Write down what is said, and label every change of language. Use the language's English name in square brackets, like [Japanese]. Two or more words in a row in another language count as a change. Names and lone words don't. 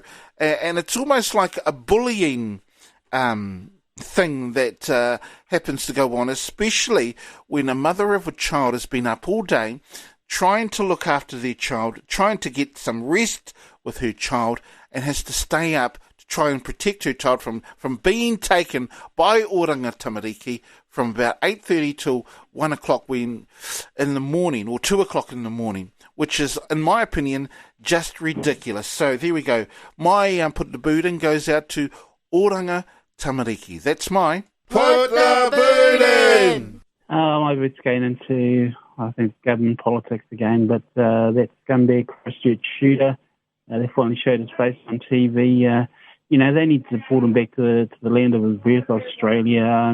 [English] And it's almost like a bullying thing that happens to go on, especially when a mother of a child has been up all day trying to look after their child, trying to get some rest with her child, and has to stay up to try and protect her child from being taken by oranga tamariki from about 8:30 till 1 o'clock in the morning, or 2 o'clock in the morning, which is, in my opinion, just ridiculous. So there we go. My Put the Boot In goes out to oranga tamariki. That's my Put the Boot In! My boot's going into, I think, government politics again, but that scumbag Christchurch shooter, they finally showed his face on TV. They need to support him back to the land of his birth, Australia.